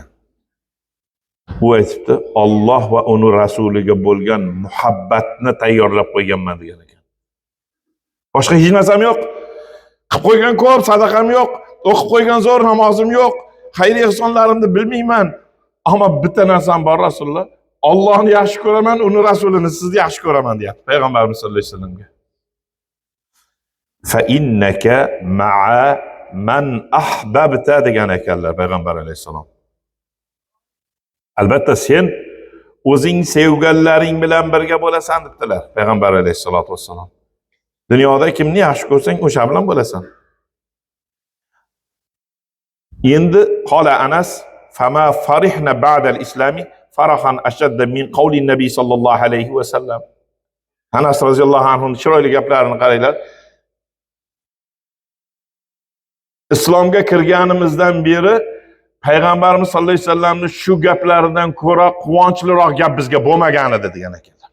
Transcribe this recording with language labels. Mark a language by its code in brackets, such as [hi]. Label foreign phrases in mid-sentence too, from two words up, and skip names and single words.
[uz] Bu aytibdi, Alloh va uning rasuliga bo'lgan muhabbatni tayyorlab qo'yganman degan ekan. Boshqa hech narsam yo'q. Qilib qo'ygan ko'p sadaqam yo'q, o'qib qo'ygan zo'r namozim yo'q, xayr ehsonlarimni bilmayman. Ammo bitta narsam bor Rasululloh. Allohni yaxshi ko'raman, uni rasulini sizni yaxshi ko'raman deyapti Payg'ambarimiz [ar] صلى الله عليه وسلم. فإنك مع من أحببت [uz] degan ekanlar Payg'ambar alayhisalom. Albatta sen o'zing sevganlaring bilan birga bo'lasan debdilar Payg'ambar alayhisolatu vassalom. Dunyoda kimni yaxshi ko'rsang, o'sha bilan bo'lasan. [ar] Endi قال أنس فما فرحنا بعد الإسلام فرحا أشد من قول النبي صلى الله عليه وسلم. [uz] Anas roziyallohu anhu chiroyli gaplarini qaranglar. Islomga kirganimizdan beri Payg'ambarimiz [ar] صلى الله عليه وسلم [uz] shu gaplaridan ko'ra quvonchliroq gap bizga bo'lmagan edi degan ekanlar.